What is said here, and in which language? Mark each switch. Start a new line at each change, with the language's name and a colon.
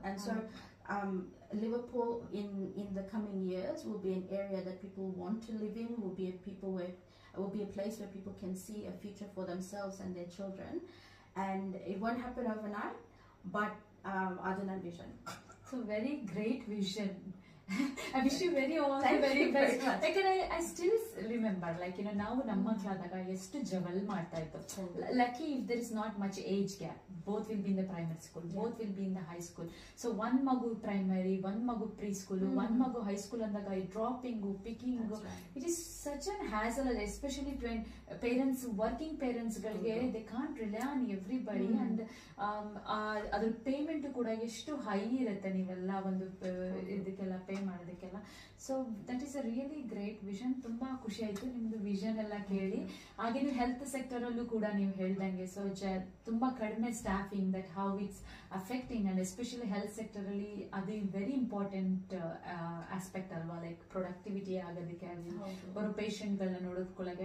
English: And so Liverpool in the coming years will be an area that people want to live in. Will be a place where people can see a future for themselves and their children. And it won't happen overnight, but
Kannada: adana
English: vision. So very great vision. I wish you all the very best. Like I still remember, like
Kannada: ನಾವು ನಮ್ಮ ಮಕ್ಕಳಾದಾಗ ಎಷ್ಟು ಜವಲ್ ಮಾಡ್ತಾ ಇತ್ತು.
English: Lucky if there is not much age gap, both will be in the primary school, both will be in the high school. So one magu primary, one magu preschool, one magu high school
Kannada: ಅಂದಾಗ
English: dropping, picking, it is such an hassle, especially when parents, working parents ಗಳಿಗೆ they can't rely on everybody.
Kannada: And ಅದ್ರ payment ಕೂಡ ಎಷ್ಟು high ಇರುತ್ತೆ ನೀವೆಲ್ಲ ಒಂದು ಇದಕ್ಕೆಲ್ಲ pay ಮಾಡೋದಕ್ಕೆಲ್ಲ.
English: So that is a really great vision.
Kannada: ತುಂಬಾ ಖುಷಿ ಆಯ್ತು ನಿಮ್ದು ವಿಷನ್ ಎಲ್ಲ ಕೇಳಿ. ಹಾಗೆ ನೀವು ಹೆಲ್ತ್ ಸೆಕ್ಟರ್ ಅಲ್ಲೂ ಕೂಡ ನೀವು ಹೇಳ್ದಂಗೆ ಸೊ ತುಂಬಾ ಕಡಿಮೆ staffing,
English: that how it's affecting,
Kannada: and especially health sector ಅಲ್ಲಿ ಅದು ವೆರಿ ಇಂಪಾರ್ಟೆಂಟ್ ಆಸ್ಪೆಕ್ಟ್ ಅಲ್ವಾ, ಲೈಕ್ ಪ್ರೊಡಕ್ಟಿವಿಟಿ ಆಗೋದಕ್ಕೆ ಆಗಲಿ, ಬರೋ ಪೇಷಂಟ್ ಗಳನ್ನ ನೋಡೋದಕ್ಕೊಳಗೆ.